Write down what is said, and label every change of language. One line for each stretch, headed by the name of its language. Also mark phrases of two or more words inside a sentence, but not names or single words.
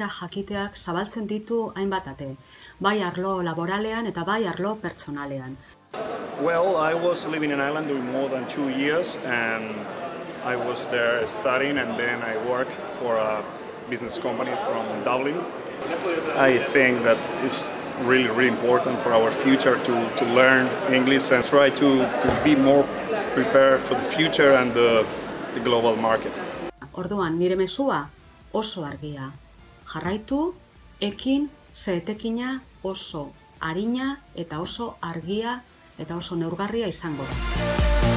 Basque: jakiteak zabaltzen ditu hainbat ate, bai arlo laboralean eta bai arlo pertsonalean.
English: Well, I was living in Ireland doing more than 2 years and I was there studying and then I worked for a business company from Dublin. I think that it's really important for our future to learn English and try to be more prepared for the future and the global market.
Basque: Orduan, nire mezua oso argia. Jarraitu, ekin, ze etekina oso arina eta oso argia eta oso neurgarria izango da.